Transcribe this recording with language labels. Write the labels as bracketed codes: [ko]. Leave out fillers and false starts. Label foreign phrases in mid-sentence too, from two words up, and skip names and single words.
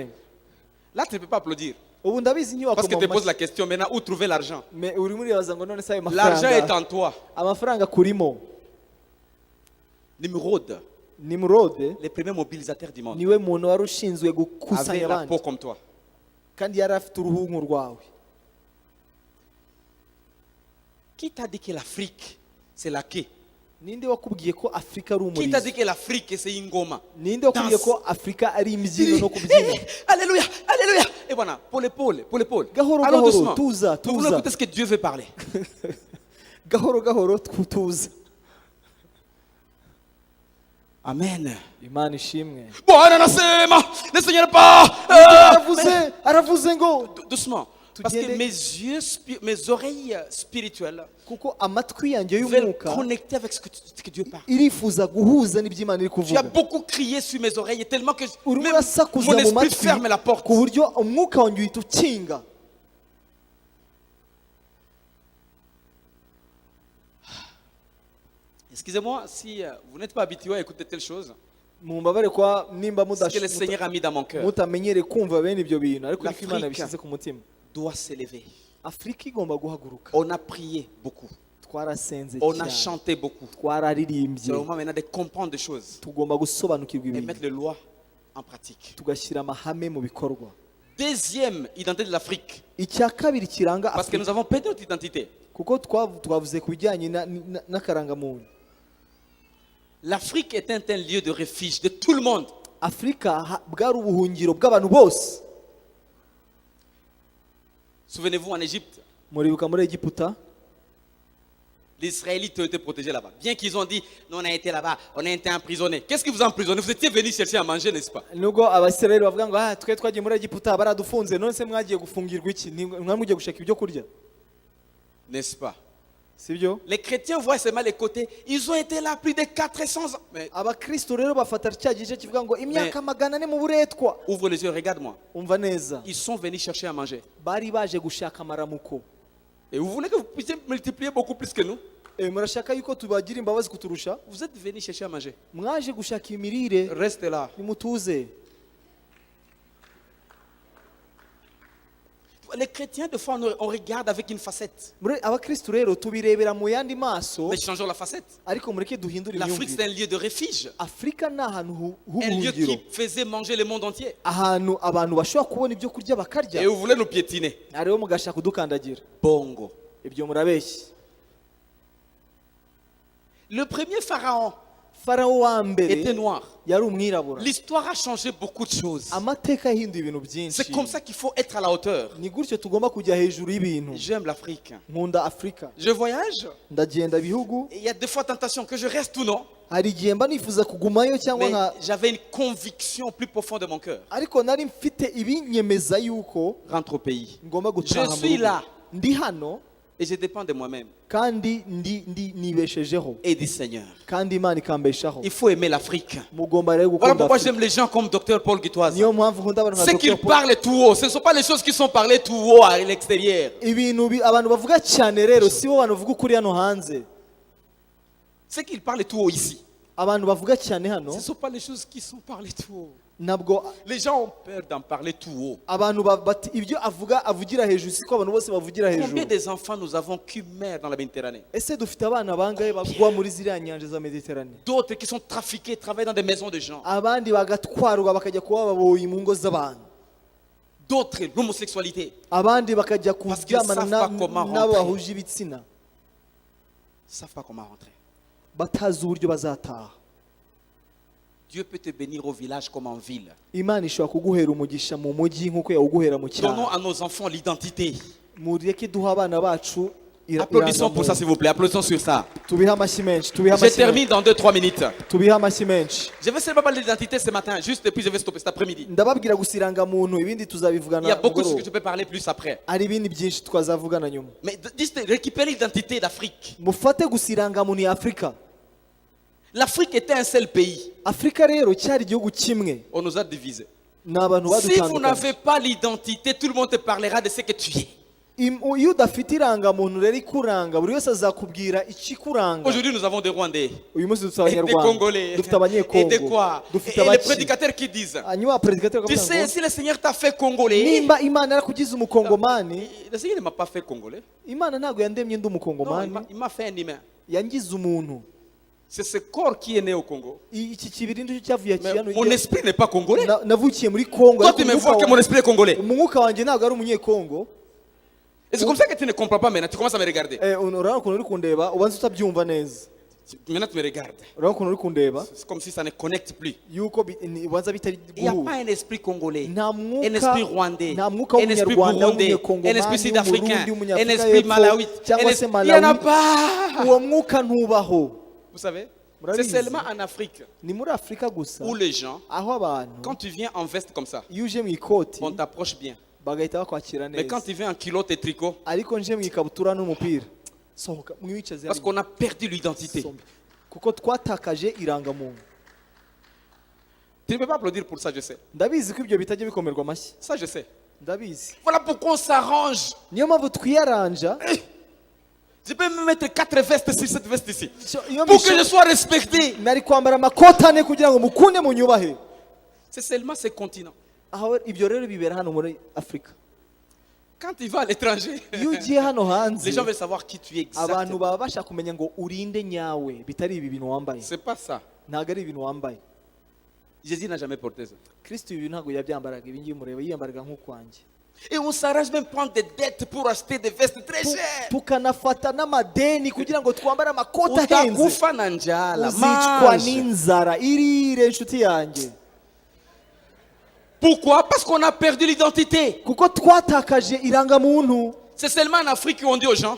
[fr] Là, tu ne peux pas applaudir. [rw] ubu ndabizi inyubako [fr] Parce que tu te poses la question maintenant où trouver l'argent. [rw] urimo uribaza ngo none se ayo [fr] L'argent est [rw] mafaranga, [fr] en toi. [rw] amafaranga kurimo. [fr] Nimrod, [rw] Nimurode [fr] les premiers mobilisateurs du monde, [rw] niwe muntu wari ushinzwe gukusanya [fr] avait la [rw] abandi, [fr] peau comme toi. [rw] kandi yari afite uruhu nk'urwawe. [fr] Qui t'a dit que l'Afrique, c'est la quai? [rw] ninde wakubwiye ko Afurika ari [fr] Qui t'a dit [rw] umurizo? [fr] que l'Afrique, c'est Ingoma? [rw] ninde wakubwiye [fr] Danse. [rw] ko Afurika ari imbyino no kubyina? [fr] Alléluia, Alléluia. Et voilà, pour l'épaule, pour l'épaule. [rw] Gahoro, [fr] Allons [rw] gahoro, [fr] doucement. [rw] tuza, [fr] Nous voulons [rw] tuza. [fr] écouter ce que Dieu veut parler. [rw] gahoro gahoro tuza. Amen. Imana ishimwe. [sw] Bwana nasema, [fr] ne Seigneur pas. [rw] aravuze ngo [fr] Doucement. Parce que [rw] Tugende. [fr] mes oreilles spirituelles [rw] kuko amatwi yanjye [fr] veulent [rw] y'umwuka [fr] connecter avec ce que Dieu parle. [rw] irifuza guhuza n'iby'Imana iri [fr] Tu as [rw] kuvuga. [fr] beaucoup crié sur mes oreilles tellement que [rw] urimo [fr] même [rw] urasakuza [fr] mon [rw] mu [fr] esprit [rw] matwi [fr] ferme la porte. [rw] ku buryo umwuka wanjye uhita ukinga. [fr] Excusez-moi si vous n'êtes pas habitué à écouter telle chose. [rw] mumbabare kwa nimba [fr] Ce que le Seigneur a mis dans mon cœur [rw] mutamenyere kumva bene ibyo bintu, ariko niko [fr] L'Afrique. [rw] Imana yabishyize ku mutima. [fr] doit s'élever. [rw] Afurika igomba guhaguruka. [fr] On a prié beaucoup. [rw] twarasenze [fr] On a [rw] cyane, [fr] chanté beaucoup. C'est [rw] twararirimbye, [fr] le moment maintenant de comprendre des choses [rw] tugomba gusobanukirwa [fr] et [rw] ibintu, [fr] mettre les lois en pratique. [rw] tugashyira amahame mu bikorwa. [fr] Deuxième identité de l'Afrique. [rw] icya kabiri kiranga [fr] Parce que [rw] Afurika, [fr] nous avons perdu notre identité. [rw] kuko twavuze ku bijyanye n'akarangamuntu. [fr] L'Afrique est un lieu de refuge de tout le monde. [rw] Afurika bwari ubuhungiro bw'abantu bose. [fr] Souvenez-vous, en Égypte, [rw] muribuka muri Egiputa, [fr] les Israélites ont été protégés là-bas. Bien qu'ils ont dit, nous on a été là-bas, on a été emprisonnés. Qu'est-ce qui vous a emprisonné? Vous étiez venus chercher à manger, n'est-ce pas? [rw] nubwo abasirayeli bavuga ngo twe twagiye muri Egiputa baradufunze, none se mwagiye gufungirwa iki? Mwamugiye gushaka ibyo kurya, [fr] N'est-ce pas? [rw] sibyo? [fr] Les chrétiens voient seulement les côtés. Ils ont été là plus de 400 ans. Mais [rw] Abakristo rero bafata cya gice kivuga ngo imyaka 400 mu buretwa. [fr] ouvre les yeux, regarde-moi. [rw] Umva neza, [fr] Ils sont venus chercher à manger. [rw] bari baje gushaka amaramuko. [fr] Et vous voulez que vous puissiez multiplier beaucoup plus que nous? [rw] Murashaka yuko tubagira imbabazi kuturusha? [fr] Vous êtes venus chercher à manger. [rw] Mwaje gushaka imirire, [fr] Restez là. [rw] nimutuze. [fr] Les chrétiens, des fois, on regarde avec une facette. [rw] abakristu rero tubirebera mu yandi maso, [fr] Mais changeons la facette. [rw] ariko mureke duhindure [fr] L'Afrique, c'est [rw] imyumvire. [fr] un lieu de refuge. [rw] Afurika ni ahantu [fr] Un lieu [rw] h'ubuhungiro, [fr] qui faisait manger le monde entier. [rw] ahantu abantu bashobora kubona ibyo kurya [fr] Et [rw] bakarya, [fr] vous voulez nous piétiner. [rw] ariho mugashaka kudukandagira. Bongo. Ibyo murabeshya. [fr] Le premier pharaon [rw] Farawo wa [fr] était [rw] mbere [fr] noir. [rw] yari umwirabura. [fr] L'histoire a changé beaucoup de choses. [rw] Amateka yahinduye ibintu [fr] C'est [rw] byinshi. [fr] comme ça qu'il faut être à la hauteur. [rw] Ni gutyo tugomba kujya hejuru y'ibintu. [fr] J'aime l'Afrique. [rw] Nkunda Afurika, [fr] Je voyage. [rw] ndagenda ibihugu, [fr] Et il y a des fois tentation que je reste ou non. [rw] hari igihe mba nifuza kugumayo cyangwa [fr] Mais [rw] nka, [fr] j'avais une conviction plus profonde de mon cœur. [rw] ariko nari mfite ibinyemeza yuko [fr] Rentre au pays. [rw] ngomba gutaha [fr] Je [rw] mu [fr] suis [rw] rugo. [fr] là. [rw] Ndi hano [fr] Et je dépends de moi-même [rw] kandi nibeshejeho, [fr] et du Seigneur. [rw] kandi Imana ikambeshaho. [fr] Il faut aimer l'Afrique. [rw] Mugomba rero [fr] Voilà [rw] gukunda [fr] pourquoi [rw] Afurika. [fr] j'aime les gens comme Dr Paul Guitoise. [rw] Niyo mpamvu nkunda abantu nka [fr] Ce [rw] Dr. [fr] qu'ils [rw] Paul. [fr] parlent tout haut, ce ne sont pas les choses qui sont parlées tout haut à l'extérieur. [rw] Abantu bavuga cyane rero si bo bantu bavuga ukuri hano hanze. [fr] Ce qu'ils parlent tout haut ici, [rw] Abantu bavuga cyane hano [fr] ce ne sont pas les choses qui sont parlées tout haut. [rw] ntabwo [fr] Les gens ont peur d'en parler tout haut. [rw] abantu ibyo avugira hejuru siko abantu bose bavugira [fr] Combien [rw] hejuru. [fr] des enfants nous avons qui meurent dans la Méditerranée? [rw] Ese dufite abana bangahe bagwa muri ziriya nyanja za Mediterane? [fr] D'autres qui sont trafiqués, travaillent dans des maisons de gens. [rw] Abandi bagatwarwa bakajya kuba baboyi mu ngo z'abantu. [fr] D'autres, l'homosexualité. [rw] Abandi bakajya [fr] Parce qu'ils [rw] kuryamana [fr] savent pas comment [rw] n'abo [fr] rentrer. [rw] bahuje ibitsina, [fr] Ils ne savent pas comment rentrer. [rw] batazi uburyo bazataha. [fr] Dieu peut te bénir au village comme en ville. [rw] Imana ishobora kuguhera umugisha mu mujyi nk'uko yawuguhera mu [fr] Donnons [rw] cyaro. [fr] à nos enfants l'identité. [rw] Mureke duha abana bacu [fr] Applaudissons pour ça, s'il vous plaît. Applaudissons sur ça. [rw] tubihe amashyi menshi, tubihe [fr] Je [rw] amashyi menshi, [fr] termine dans 2-3 minutes. [rw] tubihe amashyi menshi. [fr] Je vais seulement parler de l'identité ce matin, juste et puis je vais stopper cet après-midi. [rw] Ndababwira gusa irangamuntu, ibindi [fr] Il y a [rw] tuzabivugana [fr] beaucoup de choses que [rw] mugoroba. [fr] je peux parler plus après. [rw] Hari ibindi byinshi twazavugana nyuma. [fr] Mais juste récupérer l'identité d'Afrique. [rw] Mufate gusa irangamuntu ya Afurika. [fr] L'Afrique était un seul pays. [rw] Afurika rero cyari igihugu kimwe, [fr] On nous a divisés. [rw] ni abantu [fr] Si vous [rw] badutandukanye. [fr] n'avez pas l'identité, tout le monde te parlera de ce que tu es. [rw] Iyo udafite irangamuntu rero ikuranga, buri wese azakubwira ikikuranga. [fr] Aujourd'hui, nous avons des Rwandais, [rw] Uyu munsi dufite [fr] et des [rw] abanyarwanda, [fr] Congolais, [rw] dufite [fr] et des [rw] abanyekongo, [fr] quoi. [rw] dufite [fr] Et les [rw] abaki. [fr] prédicateurs qui disent, [rw] Hanyuma abaperezida [fr] tu sais, si le Seigneur t'a fait Congolais, [rw] nimba Imana yarakugize umukongomani, [fr] le Seigneur ne m'a pas fait Congolais. [rw] Imana ntabwo yandemye ndi [fr] Non, [rw] umukongomani, [fr] il m'a fait un humain. [rw] yangize umuntu. [fr] C'est ce corps qui est né au Congo. [rw] Iki kibiri nicyo cyavuye [fr] Mais [rw] kiyano. [fr] mon esprit n'est pas congolais. [rw] Navukiye muri Kongo, [fr] Toi, [rw] ariko [fr] tu me vois que mon esprit est congolais. [rw] umwuka wanjye ntabwo ari umunyekongo. [fr] Et c'est comme ça que tu ne comprends pas maintenant. Tu commences à me regarder. [rw] Urabona ukuntu uri kundeba, ubanza utabyumva neza. [fr] Maintenant, tu me regardes. [rw] Urabona ukuntu uri kundeba, [fr] C'est comme si ça ne connecte plus. [rw] yuko ubanza bitari [fr] Il n'y a pas [rw] guhura. [fr] un esprit congolais, [rw] Nta [fr] un [rw] mwuka, [fr] esprit rwandais, [rw] nta mwuka [fr] un esprit [rw] w'umunyarwanda, [fr] burundais, un [rw] w'umunyakongomani, [fr] esprit sud-africain, [rw] w'umurundi, [fr] un [rw] w'umunyafurika [fr] esprit [rw] y'Epfo, [fr] malawite. [rw] cyangwa se [fr] Il n'y en a [rw] Malawi. [fr] pas. [rw] Uwo mwuka ntubaho. [fr] Vous savez, c'est [rw] Murabizi. [fr] seulement en Afrique [rw] Ni muri Afurika gusa [fr] où les gens, [rw] aho abantu [fr] quand tu viens en veste comme ça, [rw] iyo uje mu ikoti [fr] on t'approche bien. [rw] bagahita bakwakira [fr] Mais quand [rw] neza, [fr] tu viens en culotte et tricot, [rw] ariko nje mu ikabutura n'umupira sohoka mwicaze [fr] parce qu'on a perdu l'identité. [rw] kuko twatakaje irangamuntu. [fr] Tu ne peux pas applaudir pour ça, je sais. [rw] Ndabizi ko ibyo bitajya bikomerwa amashyi, [fr] Ça, je sais. [rw] ndabizi. [fr] Voilà pourquoi on s'arrange. [rw] Niyo mpamvu twiyaranja. [fr] Je peux me mettre 4 vestes sur cette veste ici. [rw] Iyo [fr] Pour que je sois respecté. [rw] nari kwambara amakoti ane kugira ngo mukunde munyubahe. [fr] C'est seulement ces continents. [rw] Aho ibyo rero bibera hano muri Afurika. [fr] Quand tu vas à l'étranger, [rw] Iyo ugiye hano hanze, [fr] les gens veulent savoir qui tu es [rw] abantu [fr] exactement. [rw] baba bashaka kumenya ngo urinde nyawe, bitari ibi bintu wambaye. [fr] C'est pas ça. [rw] Ntabwo ari ibintu wambaye. [fr] Jésus n'a jamais porté ça. [rw] Kristo ibi ntabwo yabyambaraga, ibi ngibi mureba yiyambaraga nk'ukwanjye. [fr] Et on s'arrange même prendre des dettes pour acheter des vestes très chères. [rw] Tukanafata n'amadeni kugira ngo twambare amakoti ahenze. [sw] Utakufa na njala. [rw] Uzicwa [fr] Mange. [rw] n'inzara. Irire inshuti yanjye. [fr] Pourquoi? Parce qu'on a perdu l'identité. [rw] Kuko twatakaje irangamuntu. [fr] C'est seulement en Afrique qu'on dit aux gens,